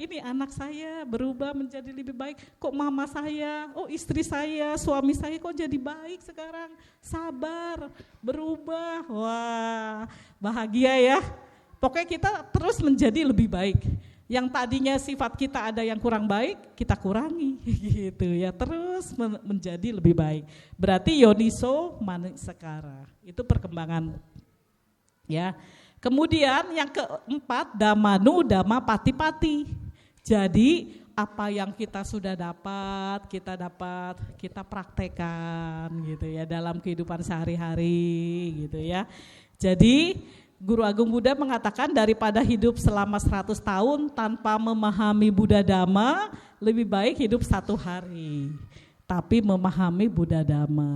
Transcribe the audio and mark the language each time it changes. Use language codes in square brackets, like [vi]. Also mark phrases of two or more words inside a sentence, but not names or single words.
[id] Ini anak saya berubah menjadi lebih baik. Kok mama saya, oh istri saya, suami saya kok jadi baik sekarang. Sabar, berubah. Wah bahagia ya. Pokoknya kita terus menjadi lebih baik. Yang tadinya sifat kita ada yang kurang baik, kita kurangi gitu ya, terus menjadi lebih baik. [pi] Berarti yoniso manasikara, [id] itu perkembangan ya. Kemudian yang keempat, [pi] dhammanu dhamma pati-pati. [id] Jadi apa yang kita sudah dapat, kita praktekkan gitu ya dalam kehidupan sehari-hari gitu ya. Jadi Guru Agung Buddha mengatakan daripada hidup selama 100 tahun tanpa memahami Buddha Dhamma, lebih baik hidup 1 hari tapi memahami Buddha Dhamma.